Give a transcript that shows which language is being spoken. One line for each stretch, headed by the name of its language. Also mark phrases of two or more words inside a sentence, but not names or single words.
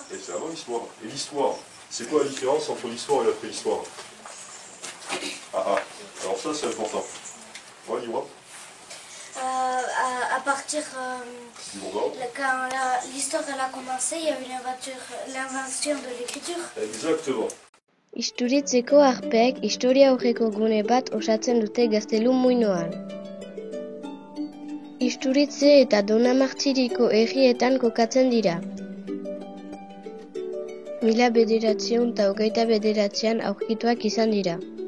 French: Et c'est avant l'histoire. Et l'histoire, c'est quoi la différence entre l'histoire et la préhistoire? Alors ça c'est important. Ouais, dis-moi. À partir quand l'histoire a commencé, il y a eu l'invention de l'écriture. Exactement.
Basque: Isturitzeko arpeek historia aurreko gune bat osatzen dute Gaztelu muinoan. Isturitze eta Donamartziriko herrietan kokatzen dira. 1929an aurkituak izan dira.